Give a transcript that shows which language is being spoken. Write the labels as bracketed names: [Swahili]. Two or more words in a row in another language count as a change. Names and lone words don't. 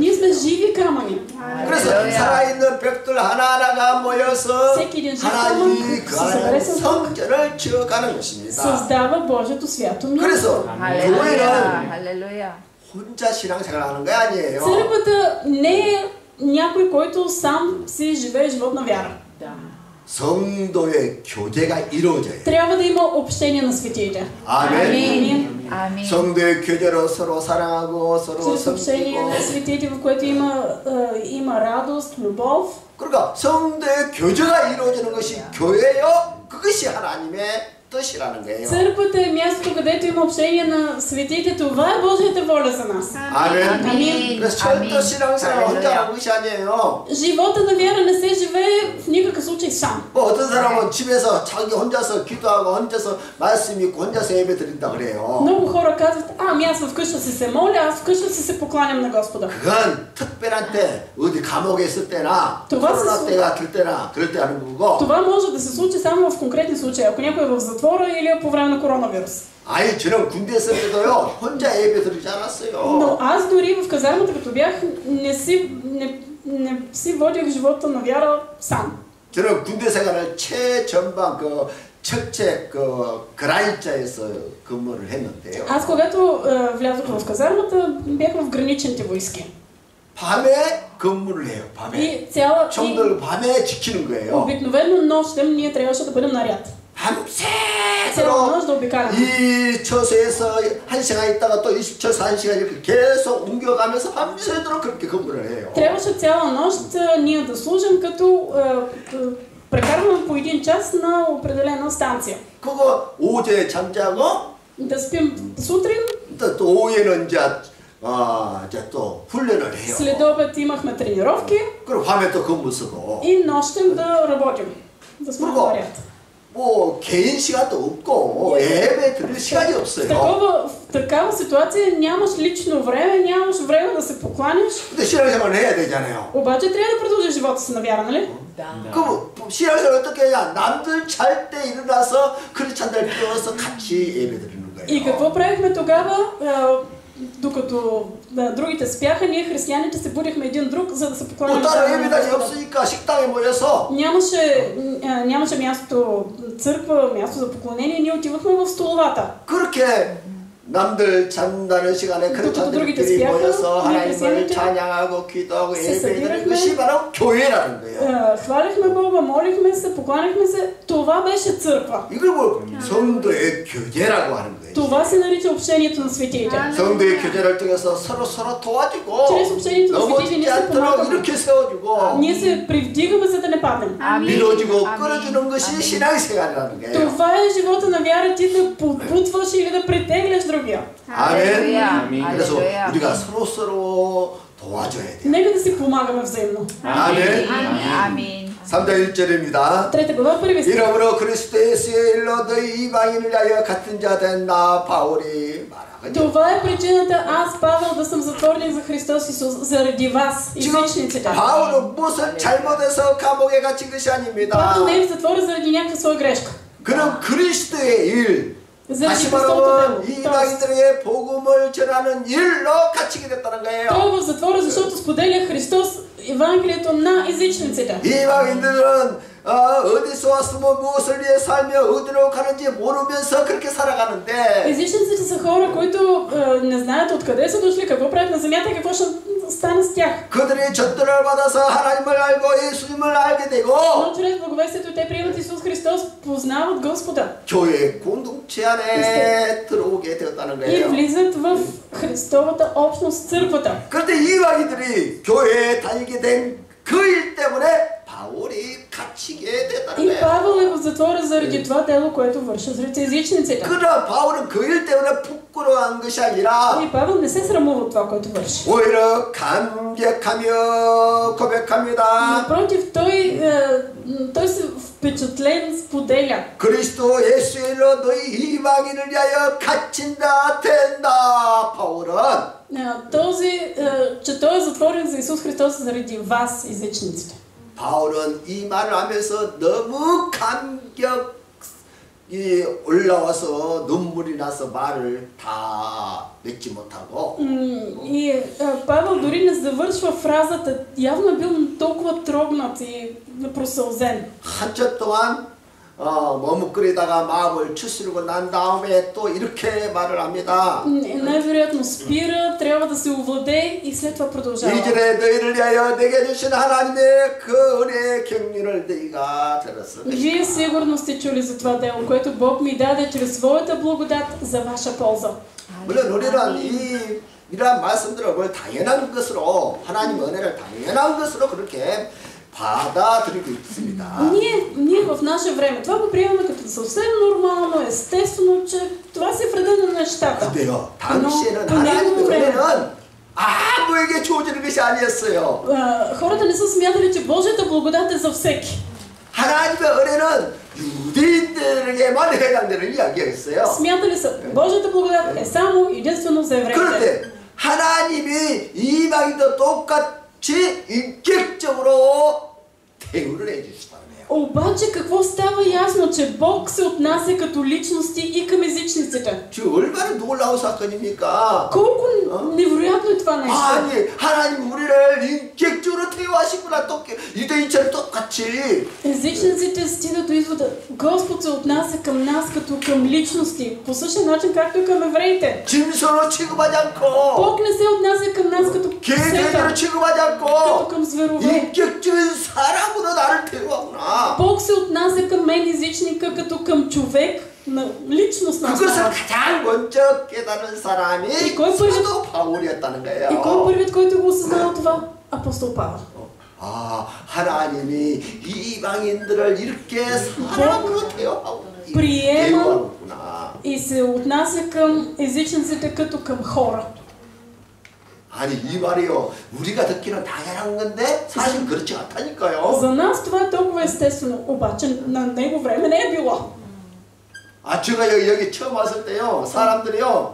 [Bulgarian] Ние сме живи камъни. [Korean] 그래서 살아있는 벽돌 하나하나가 모여서 [Bulgarian] всеки един жив [Korean] 하나님이 [Bulgarian] камък [Korean] 그 [Bulgarian] се [Korean] 안에 [Bulgarian] събере с Бог, [Korean] 성전을 지어가는 것입니다. [Bulgarian] създава Божието свято място. [Korean] 그래서 교회는 할렐루야. 혼자 신앙생활하는 거 아니에요. [Bulgarian] Църквата не е някой, който сам си живее живот на вяра. [Korean] 성도의 교제가 이루어져야 돼요. [Bulgarian] Трябва да има общение на светиите. [Korean] 아멘. 아멘. 성도의 교제로 서로 사랑하고 서로 [Bulgarian] Чрез общение [Korean] 섬기고. [Bulgarian] на светиите, в което има радост, любов. [Korean] 그러니까 성도의 교제가 이루어지는 것이 교회요. 그것이 하나님의 뜻이라는 거예요. [Bulgarian] Църквата е мястото, където има общение на светиите. Това е Божията воля за нас. [Korean] 아멘. 아멘. 그래서 철도 신앙생활 혼자 하는 것이 아니에요. [Bulgarian] Живота на вяра не се живее в никакъв случай сам. [Korean] 뭐 어떤 사람은 집에서 자기 혼자서 기도하고 혼자서 말씀 읽고 혼자서 예배 드린다 그래요. [Bulgarian] Много хора казват, ами аз вкъща си се моля, аз вкъща си се покланям на Господа. [Korean] 그건 특별한 때 어디 감옥에 있을 때나 [Bulgarian] това [Korean] 코로나 때가 들 때나 그럴 때 하는 거고. [Bulgarian] Това може да се случи само в конкретни случаи, ако някой е в затвора или е по време на коронавирус. [Korean] 아니 저는 군대 있을 때도요 혼자 예배 드리지 않았어요. [Bulgarian] Но аз дори в казармата, като бях, не си водих живота на вяра сам. [Korean] 저는 군대 생활을 최전방 그 첫째 그 그라인자에서 근무를 했는데요. [Bulgarian] Аз когато влязох в казармата, бях в граничните войски. [Korean] 밤에 근무를 해요. 밤에. [Bulgarian] И цяла... [Korean] 총들 밤에 지키는 거예요. [Bulgarian] Обикновено нощем ние трябваше да бъдем наряд. цяла [Korean] 밤새도록 [Bulgarian] нощ да обикаляме. [Korean] 이 처소에서 1시간 있다가 또 20처소 1시간 이렇게 계속 옮겨가면서 밤새도록 그렇게 근무를 해요. [Bulgarian] Трябваше цяла нощ ние да служим, като прекарваме по един час на определена станция. [Korean] 그거 오후에 잠자고 [Bulgarian] Да спим сутрин, [Korean] 또 오후에는 이제 또 훈련을 해요. [Bulgarian] след обед имахме тренировки [Korean] 그리고 밤에 또 근무 쓰고. [Bulgarian] и нощем да работим. Да сме [Korean] 그리고 [Bulgarian] наряд. [Korean] 뭐 개인 시간도 없고 예배 드릴 시간이 없어요. [Bulgarian] В такава ситуация нямаш лично време, нямаш време да се покланиш. [Korean] 근데 신앙생활을 해야 되잖아요. [Bulgarian] обаче трябва да продължиш живота си на вяра, нали? [Korean] 그럼 신앙생활 어떻게 해야 남들 잘 때 일어나서 크리스찬들 깨워서 같이 예배 드리는 거예요. [Bulgarian] И какво правихме тогава? Докато другите спяха, ние християните се будихме един друг, за да се покланим. [Korean] 다른 예배당이 없으니까 식당에 모여서 [Bulgarian] нямаше място църква, място за поклонение, ние отивахме в столовата. [Korean] 그렇게 남들 잠자는 시간에 크리스찬들끼리 모여서 하나님을 찬양하고 기도하고 예배드리는 것이 바로 교회라는 거예요. [Bulgarian] хвалихме Бога, молихме се, покланяхме се. Това беше църква. [Korean] 이걸 뭐 성도의 교제라고 하는 거예요. [Bulgarian] Това се нарича общението на светиите. [Korean] 성도의 교제를 통해서 서로 도와주고 [Bulgarian] чрез общението на светиите ние се помагаме. [Korean] 이렇게 세워주고 [Bulgarian] Ние се привдигаме, за да не паднем. [Korean] 밀어주고 끌어주는 것이 신앙생활이라는 거예요. [Bulgarian] Това е живота на вяра, ти да подбутваш или да притегляш другия. [Korean] 아멘. 그래서 우리가 서로 도와줘야 돼요. [Bulgarian] Нека да си помагаме взаимно. [Korean] 아멘. 아멘. 3장 1절입니다. [Bulgarian] 3 глава, първи стих. [Korean] 이러므로 그리스도 예수의 일로 너희 이방인을 위하여 같은 자 된 나 바울이 말하거든. [Bulgarian] Това е причината аз, Павел, да съм затворник за Христос Исус, заради вас, езичниците. [Korean] 바울은 무슨 잘못해서 감옥에 갇힌 것이 아닙니다. [Bulgarian] Павел не е в затвора заради някаква своя грешка. [Korean] 그는 그리스도의 일, [Bulgarian] заради [Korean] 다시 [Bulgarian] Христовото [Korean] 말하면 [Bulgarian] дело. [Korean] 이방인들에게 복음을 전하는 일로 갇히게 됐다는 거예요. [Bulgarian] Той е в затвора, защото споделя Христос Евангелието на езичниците. [Korean] 이방인들은 어디서 왔으면 무엇을 위해 살며 어디로 가는지 모르면서 그렇게 살아가는데 [Bulgarian] Езичниците са хора, които не знаят откъде са дошли, какво правят на земята и какво ще стане с тях. [Korean] 그들이 전도를 받아서 하나님을 알고 예수님을 알게 되고 [Bulgarian] Но чрез благовестието те приемат Исус Христос, познават Господа [Korean] 교회 공동체 안에 들어오게 되었다는 [Bulgarian] и [Korean] 거예요. [Bulgarian] влизат в Христовата общност, църквата. [Korean] 그런데 이방인들이 교회에 다니게 된 그 일 때문에 바울이 갇히게 됐다는 [Bulgarian] И [Korean] 거예요. [Bulgarian] Павел е в затвора заради това дело, което върши сред езичниците. [Korean] 그러나 바울은 그 일 때문에 부끄러워한 것이 아니라 [Bulgarian] И Павел не се срамува от това, което върши. [Korean] 오히려 감격하며 고백합니다. [Bulgarian] Напротив, той се впечатлен споделя. [Korean] 그리스도 예수의 일로 너희 이방인을 위하여 갇힌다 된다. 바울은 [Bulgarian] Че той е затворен за Исус Христос заради вас, езичниците. [Korean] 바울은 이 말을 하면서 너무 감격이 올라와서 눈물이 나서 말을 다 맺지 못하고 [Bulgarian] И Павел дори не завършва фразата. Явно е бил толкова трогнат и просълзен. [Korean] 한참 동안 머뭇거리다가 마음을 추스르고 난 다음에 또 이렇게 말을 합니다. [Bulgarian] Най-вероятно спира, трябва да се овладее и след това продължава. [Korean] 이전에 너희를 위하여 내게 주신 하나님의 그 은혜의 경륜을 너희가 들었을 [Bulgarian] Вие [Korean] 것이다. [Bulgarian] сигурно сте чули за това дело, което Бог ми даде чрез своята благодат за ваша полза. [Korean] 물론 우리는 이러한 말씀들을 뭘 당연한 것으로 하나님의 은혜를 당연한 것으로 그렇게 받아들이고 있습니다. [Bulgarian] Ние в наше време това го приемаме като съвсем нормално, естествено, че това се вреда на нещата. [Korean] 근데요, 당시에는 하나님의 은혜는 아무에게 주어지는 것이 아니었어요. [Bulgarian] Хората не са смятали, че Божията благодат е за всеки. [Korean] 하나님의 은혜는 유대인들에게만 해당되는 이야기였어요. [Bulgarian] Смятали са, Божията благодат е само единствено за евреите. [Korean] 그런데 하나님이 이방인도 똑같이 인격적으로 대우를 해주시다는 거예요. [Bulgarian] Обаче какво става ясно, че Бог се отнася като личности и към езичниците? [Korean] 지금 얼마나 놀라운 사건입니까? [Bulgarian] Колко невероятно е това нещо. [Korean] 아니 하나님 우리를 인격적으로 대우하시구나. 유대인처럼 똑같이. [Bulgarian] Езичниците стигат до извода, Господ се отнася към нас като към личности, по същия начин както и към евреите. [Korean] 짐승으로 취급하지 않고 [Bulgarian] Бог не се отнася към нас като [Korean] 개돼지로 [Bulgarian] псета, [Korean] 취급하지 [Bulgarian] като [Korean] 않고 [Bulgarian] към зверове. [Korean] 인격적인 사람으로 나를 대우하구나. [Bulgarian] Бог се отнася към мен, езичника, като към човек, на личност на [Korean] 그것을 [Bulgarian] става. [Korean] 가장 먼저 깨달은 사람이 사도 바울이었다는 [Bulgarian] И кой е [Korean] 거예요. [Bulgarian] първият, който го осъзнава това? Апостол Павел. [Korean] 하나님이 이방인들을 이렇게 사람으로 [Bulgarian] приема [Korean] 대우하구나. [Bulgarian] и се отнася към езичниците като към хора. [Korean] 아니 이 말이요 우리가 듣기는 당연한 건데 사실 그렇지 않다니까요. [Bulgarian] За нас това е толкова естествено, обаче на него време не е било. [Korean] 제가 여기 처음 왔을 때요 사람들이요